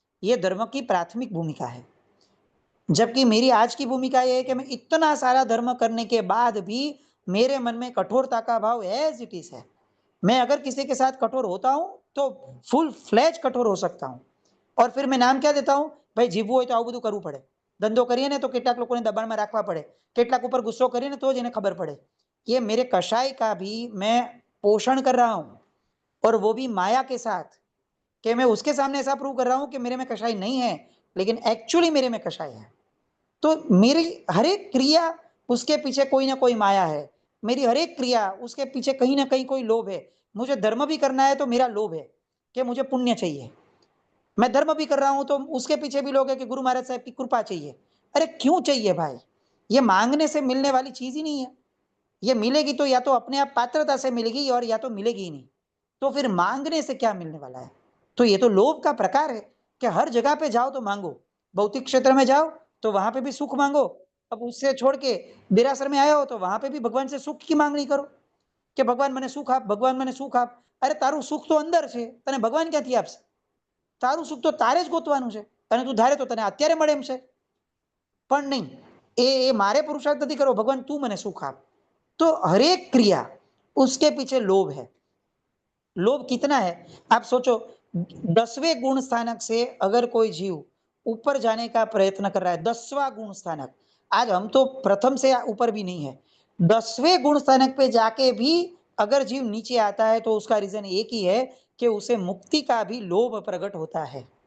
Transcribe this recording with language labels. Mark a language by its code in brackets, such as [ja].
[hi] ये धर्म की प्राथमिक भूमिका है। जबकि मेरी आज की भूमिका यह है कि मैं इतना सारा धर्म करने के बाद भी मेरे मन में कठोरता का भाव [en] as it is [hi] है। मैं अगर किसी के साथ कठोर होता हूं तो फुल फ्लेज कठोर हो सकता हूं। और फिर मैं नाम क्या देता हूं? [gu] भाई जीवવું હોય તો આવું બધું કરવું પડે, ધંધો કરીએ ને તો કેટલાક લોકોને દબાણમાં રાખવા પડે, કેટલાક ઉપર ગુસ્સો કરીએ ને તો જ એને ખબર પડે। [hi] ये मेरे कषाय का भी मैं पोषण कर रहा हूं, और वो भी माया के साथ, कि मैं उसके सामने ऐसा प्रूव कर रहा हूं कि मेरे में कषाय नहीं है, लेकिन एक्चुअली मेरे में कषाय है। तो मेरी हर एक क्रिया, उसके पीछे कोई ना कोई माया है। मेरी हर एक क्रिया, उसके पीछे कहीं ना कहीं कोई लोभ है। मुझे धर्म भी करना है तो मेरा लोभ है कि मुझे पुण्य चाहिए। मैं धर्म भी कर रहा हूं तो उसके पीछे भी लोग है कि गुरु महाराज साहब की कृपा चाहिए। अरे क्यों चाहिए भाई? ये मांगने से मिलने वाली चीज ही नहीं है। ये मिलेगी तो या तो अपने आप पात्रता से मिलेगी, और या तो मिलेगी ही नहीं। तो फिर मांगने से क्या मिलने वाला है? तो ये तो लोभ का प्रकार है कि हर जगह पे जाओ तो मांगो। भौतिक क्षेत्र में जाओ तो वहां पे भी सुख मांगो। अब उससे छोड़ के देरासर में आया हो तो वहां पे भी भगवान से सुख की मांगनी करो कि भगवान [gu] મને સુખ આપ, ભગવાન મને સુખ આપ। અરે તારું સુખ તો અંદર છે, તને ભગવાન ક્યાંથી આપશે? તારું સુખ તો તારે જ ગોતવાનું છે, અને તું ધારે તો તને અત્યારે મળે એમ છે, પણ નહીં। એ મારે પુરુષાર્થ નથી કરવો, ભગવાન તું મને સુખ આપ। [hi] तो हर एक क्रिया, उसके पीछे लोभ है। लोभ कितना है आप सोचो। 10वें गुण स्थानक से अगर कोई जीव ऊपर जाने का प्रयत्न कर रहा है, 10वां गुण स्थानक, आज हम तो प्रथम से ऊपर भी नहीं है, 10वें गुण स्थानक पे जाके भी अगर जीव नीचे आता है तो उसका रीजन एक ही है कि उसे मुक्ति का भी लोभ प्रकट होता है।